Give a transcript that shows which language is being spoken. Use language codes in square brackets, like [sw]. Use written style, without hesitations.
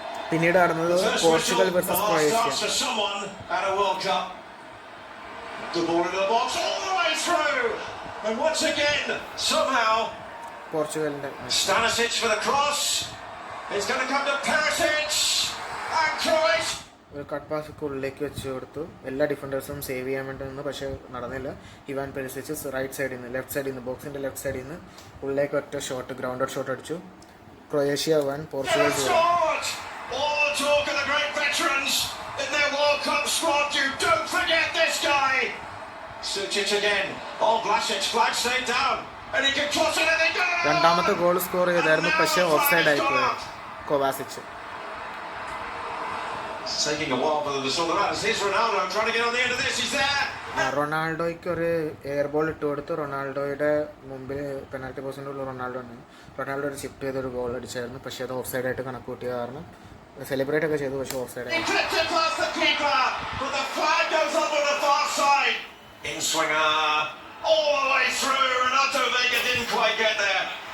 [ml] പിന്നീട് നടന്നത് Portugal versus Croatia. [en] For someone at a World Cup. The ball in the box all the way through. And once again, somehow, [ml] പോർച്ചുഗലിന്റെ [en] Stanisic for the cross. It's going to come to Perisic. And Croatia. [ml] ഒരു cut pass ഉള്ളിലേക്ക് വെച്ച് കൊടുത്തു. എല്ലാ ഡിഫൻഡേഴ്സും save ചെയ്യാൻ വേണ്ടി നിന്ന്, പക്ഷേ നടന്നില്ല. ഇവാൻ പെരിസിച്ച് റൈറ്റ് സൈഡിൽ നിന്ന്, ലെഫ്റ്റ് സൈഡിൽ നിന്ന്, ബോക്സിന്റെ ലെഫ്റ്റ് സൈഡിൽ നിന്ന് ഉള്ളിലേക്ക് ഒറ്റ ഷോട്ട്, ഗ്രൗണ്ടഡ് ഷോട്ട് അടിച്ചു. Croatia 1 Portugal 0. [en] All talk of the great veterans in their World Cup squad. You don't forget this guy. Sucic again. Oh, Vlasic flag stayed down. And he can cross it and they go. [ml] രണ്ടാമത്തെ goal score ചെയ്തായിരുന്നു, പക്ഷേ of side ആയിപ്പോയി Kovacic. [en] It's taking a while for them to sort them out. Here's Ronaldo trying to get on the end of this. He's there. [ml] റൊണാൾഡോയ്ക്ക് ഒരു air ball ഇട്ട് കൊടുത്തു. റൊണാൾഡോയുടെ മുമ്പിൽ penalty പോസ്റ്റിൻ്റെ ഉള്ള റൊണാൾഡോ ഉണ്ട്. റൊണാൾഡോ ഒരു ചിപ്പ് ചെയ്തൊരു ഗോൾ അടിച്ചായിരുന്നു, പക്ഷേ അത് ഓഫ് സൈഡായിട്ട് കണക്ക് കൂട്ടിയ കാരണം സെലിബ്രേറ്റ് ഒക്കെ ചെയ്തു, പക്ഷേ of side [en] He clipped it past the keeper, but the flag goes up on the far side. In swinger, all the way through. Renato Vega didn't quite get there.